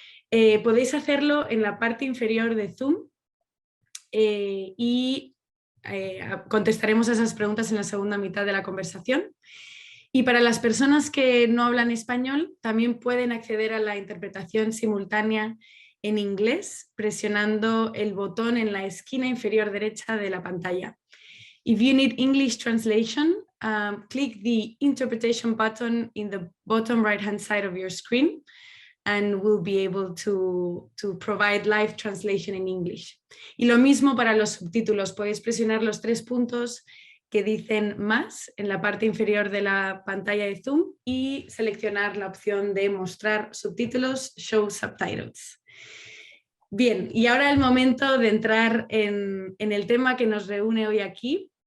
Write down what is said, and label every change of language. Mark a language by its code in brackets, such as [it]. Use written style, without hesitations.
[es] Podéis hacerlo en la parte inferior de Zoom y contestaremos a esas preguntas en la segunda mitad de la conversación. Y para las personas que no hablan español, también pueden acceder a la interpretación simultánea en inglés presionando el botón en la esquina inferior derecha de la pantalla. [en] If you need English translation, click the interpretation button in the bottom right-hand side of your screen and we'll be able to provide live translation in English. [es] Y lo mismo para los subtítulos, podéis presionar los tres puntos que dicen más en la parte inferior de la pantalla de Zoom y seleccionar la opción de mostrar subtítulos, [en] show subtitles. [es] Bien, y ahora el momento de entrar en el tema que nos reúne hoy aquí.